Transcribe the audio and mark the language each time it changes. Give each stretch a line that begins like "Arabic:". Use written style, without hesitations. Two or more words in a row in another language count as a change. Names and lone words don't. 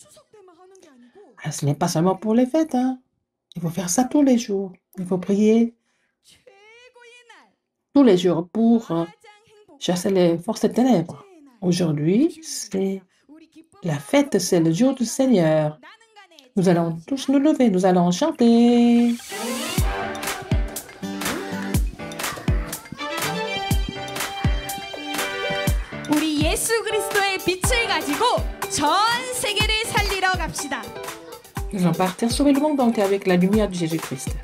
French: Ce n'est pas seulement pour les fêtes, hein. Il faut faire ça tous les jours. Il faut prier tous les jours pour chasser les forces des ténèbres. Aujourd'hui, c'est la fête, c'est le jour du Seigneur. Nous allons tous nous lever, nous allons chanter.
Korean: 우리 예수 그리스도의 빛을 가지고 전 세계를 살리러 갑시다.
French: Nous allons partir sauver le monde entier avec la lumière de Jésus-Christ.